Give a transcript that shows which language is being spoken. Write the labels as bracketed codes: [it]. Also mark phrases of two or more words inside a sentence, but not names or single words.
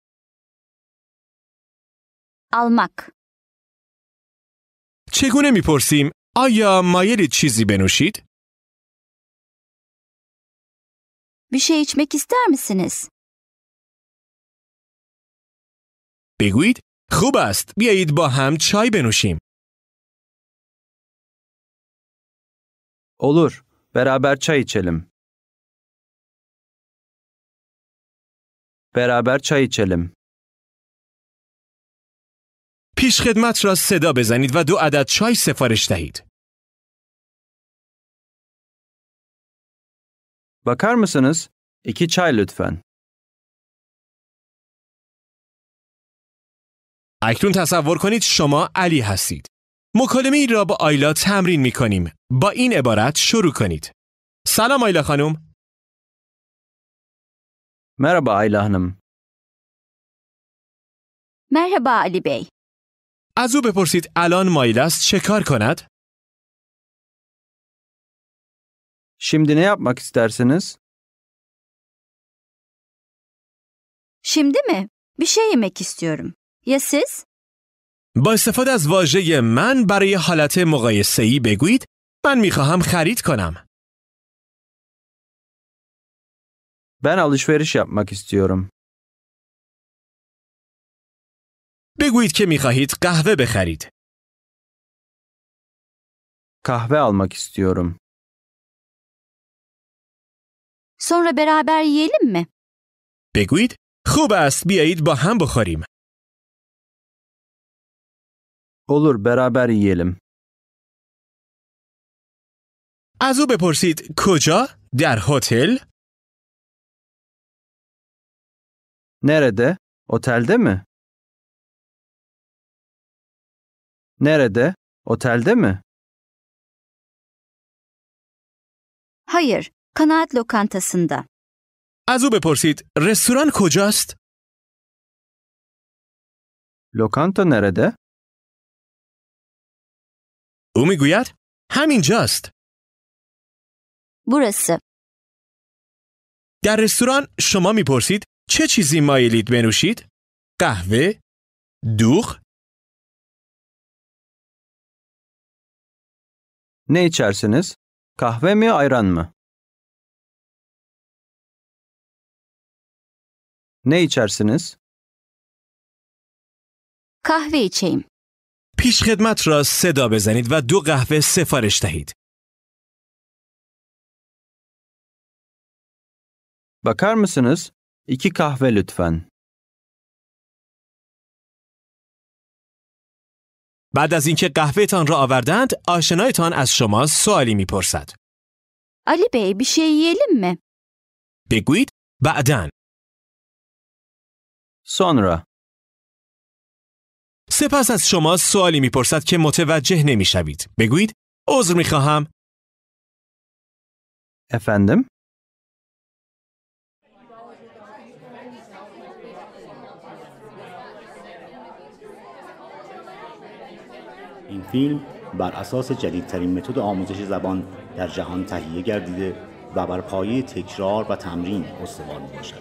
[tr] Almak. [fa] چگونه می پرسیم آیا مایلید چیزی بنوشید؟ [tr] bir şey içmek ister misiniz? [fa] بگویید خوب است بیایید با هم چای بنوشیم. [tr] Olur, beraber çay içelim. Beraber çay içelim. [fa] پیشخدمت را صدا بزنید و 2 عدد چای سفارش دهید. [tr] Bakar mısınız? 2 çay lütfen. [fa] اکنون تصور کنید شما علی هستید. مکالمه ای را با آیلا تمرین می کنیم. با این عبارت شروع کنید. سلام آیلا خانم. [tr] Merhaba Ayla Hanım. Merhaba Ali Bey. از او بپرسید الان مایل است چه کار کند؟ Şimdi ne yapmak istersiniz? Şimdi mi? Bir şey yemek istiyorum. Ya siz? [fa] با استفاده از واژه من برای حالت مقایسه‌ای بگویید من می‌خواهم خرید کنم. [tr] Ben alışveriş yapmak istiyorum. [fa] بگویید که می‌خواهید قهوه بخرید. [tr] Kahve almak istiyorum. Sonra beraber yiyelim mi? [fa] بگویید خوب است بیایید با هم بخوریم. [tr] Olur, beraber yiyelim. [fa] از او بپرسید کجا؟ در هتل؟ [tr] Nerede? Otelde mi? Nerede? Otelde mi? Hayır, kanaat lokantasında. [fa] از او بپرسید رستوران کجاست؟ [tr] Lokanta nerede? [fa] او میگوید همینجاست. [tr] Burası. [fa] در رستوران شما میپرسید چه چیزی مایلید بنوشید؟ قهوه؟ دوغ؟ [tr] Ne içersiniz? Kahve mi, ayran mı? Ne içersiniz? Kahve içeyim. [fa] پیشخدمت را صدا بزنید و 2 قهوه سفارش دهید. [tr] Bakar mısınız? 2 kahve lütfen. [fa] بعد از اینکه قهوه‌تان را آوردند، آشنایتان از شما سوالی میپرسد. [tr] Ali Bey, bir şey yiyelim mi? [fa] بگویید بعداً. [tr] Sonra. [fa] سپس از شما سوالی میپرسد که متوجه نمیشوید. بگویید عذر میخواهم. [tr] Efendim? [fa] این فیلم بر اساس جدیدترین متد آموزش زبان در جهان تهیه گردیده و بر پایه تکرار و تمرین استوار می‌باشد.